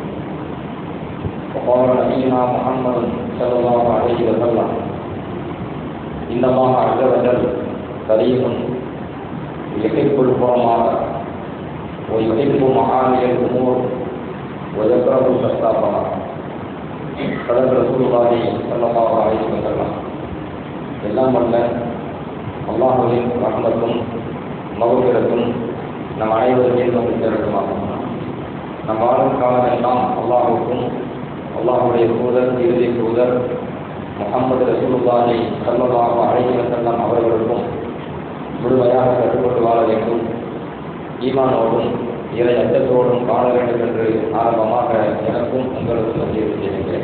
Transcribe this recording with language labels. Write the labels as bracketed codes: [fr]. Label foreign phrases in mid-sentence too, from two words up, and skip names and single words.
[ar] وقال نبينا محمد صلى الله عليه وسلم ان الله عز وجل كريم يحب الكرماء ويحب معالي الامور ويكره السفسافه. صدق رسول الله صلى الله عليه وسلم. [ta] எல்லாம் வல்ல அல்லாஹ்வின் ரஹ்மத்தும் மக்ஃபிரத்தும் நம் அனைவரும் மீது வந்து சேரட்டுமாகும். நம் வாழும் காலமெல்லாம் அல்லாஹுக்கும் அல்லாஹுடைய தூதர் இறுதி தூதர் முஹம்மது [ar] رسول الله صلى الله عليه وسلم [ta] அவர்களுக்கும் முழுமையாக கட்டுப்பட்டு வாழ வேண்டும், ஈமானோடும் இறை அச்சத்தோடும் வாழ வேண்டும் என்று ஆரம்பமாக எனக்கும் உங்களுக்கும் வலியுறுத்தி செய்கின்றேன்.